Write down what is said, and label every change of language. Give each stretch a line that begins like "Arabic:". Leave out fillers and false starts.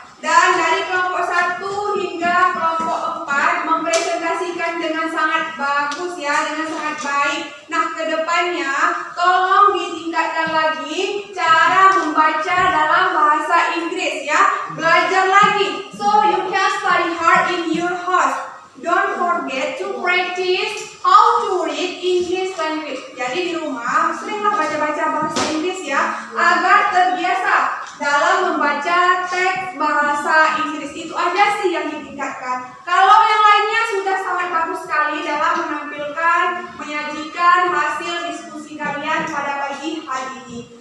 Indonesian: Dan dari kelompok 1 hingga kelompok 4 mempresentasikan dengan sangat bagus ya, dengan sangat baik. Nah, ke depannya tolong ditingkatkan lagi cara membaca dalam bahasa Inggris ya. Belajar lagi.
English: So you can study hard in your house. Don't forget to practice how to read English language.
Indonesian: Jadi di rumah seringlah baca-baca bahasa Inggris ya, agar terbiasa dalam membaca teks bahasa Inggris. Itu aja sih yang ditingkatkan. Kalau yang lainnya sudah sangat bagus sekali dalam menampilkan, menyajikan hasil diskusi kalian pada pagi hari ini.